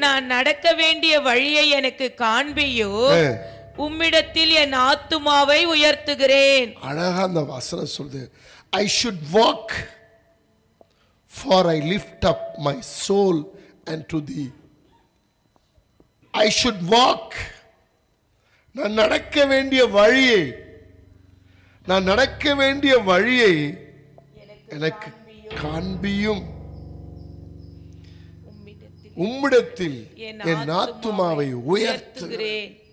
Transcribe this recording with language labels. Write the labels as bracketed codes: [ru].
[ta] நான் நடக்க வேண்டிய வழியை எனக்கு காண்பியோ, உம்மிடத்தில் என் ஆத்துமாவை உயர்த்துகிறேன். அழகா அந்த வசனம் சொல்லுது. [en] I should walk, for I lift up my soul unto thee. I should walk. [ta] நான் நடக்க வேண்டிய வழியை, நான் நடக்க வேண்டிய வழியை எனக்கு காண்பியும். உம்மிடத்தில் என் ஆத்துமாவை உயர்த்துகிறேன்.